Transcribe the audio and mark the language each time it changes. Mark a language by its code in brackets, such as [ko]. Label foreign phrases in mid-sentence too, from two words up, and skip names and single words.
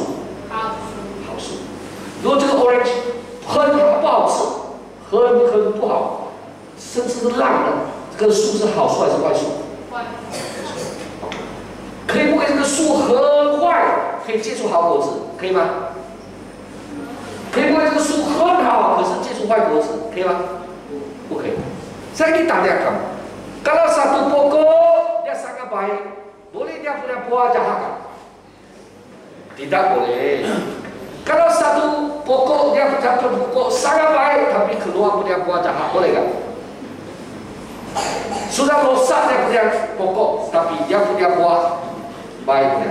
[zh] 好树。如果这个 orange 很不好吃，很不好，甚至是烂的。这个树是好树还是坏树？坏。可以不可以这个树很坏，可以结出好果子，可以吗？可以不可以这个树很好，可是结出坏果子，可以吗？不可以。 [ms] Saya ditanyakan, kalau satu pokok dia sangat baik, boleh dia punya buah jahat? Tidak boleh. Kalau satu pokok dia punya pokok sangat baik, tapi keluar punya buah jahat, boleh tak? Sudah rosak dia punya pokok, tapi dia punya buah baik.